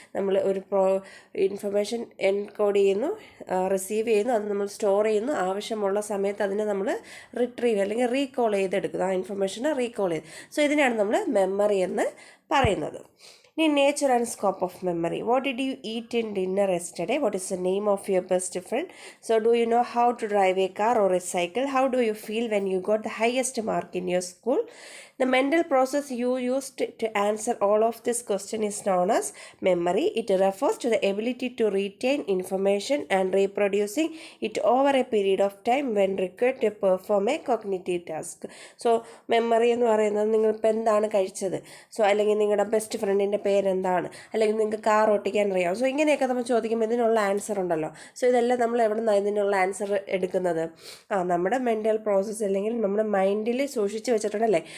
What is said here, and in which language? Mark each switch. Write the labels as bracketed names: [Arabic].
[Malayalam] നമ്മൾ ഒരു information encode ചെയ്യുന്നു, റിസീവ് ചെയ്യുന്നു, അത് നമ്മൾ സ്റ്റോർ ചെയ്യുന്നു, ആവശ്യമുള്ള സമയത്ത് അതിനെ നമ്മൾ റിട്രീവ് അല്ലെങ്കിൽ റീകോൾ ചെയ്തെടുക്കുന്നു, ആ ഇൻഫർമേഷനെ റീകോൾ ചെയ്ത്. സോ ഇതിനാണ് നമ്മൾ മെമ്മറി എന്ന് പറയുന്നത്. ഇനി nature and scope of memory. [English] What did you eat in dinner yesterday? What is the name of your best friend? So do you know how to drive a car or a cycle? How do you feel when you got the highest mark in your school? The mental process you used to answer all of this question is known as memory. It refers to the ability to retain information and reproducing it over a period of time when required to perform a cognitive task. [Malayalam] So memory എന്ന് പറയുന്നത് നിങ്ങളിപ്പോൾ എന്താണ് കഴിച്ചത്, so അല്ലെങ്കിൽ നിങ്ങളുടെ best ഫ്രണ്ടിൻ്റെ പേരെന്താണ്, അല്ലെങ്കിൽ നിങ്ങൾക്ക് കാർ ഓട്ടിക്കാൻ അറിയാം. സോ ഇങ്ങനെയൊക്കെ നമ്മൾ ചോദിക്കുമ്പോൾ ഇതിനുള്ള ആൻസർ ഉണ്ടല്ലോ. സോ ഇതെല്ലാം നമ്മൾ എവിടെ നിന്നാണ് ഇതിനുള്ള ആൻസർ എടുക്കുന്നത്? നമ്മുടെ മെൻ്റൽ പ്രോസസ്സ് അല്ലെങ്കിൽ നമ്മുടെ മൈൻഡിൽ സൂക്ഷിച്ച് വെച്ചിട്ടുണ്ടല്ലേ.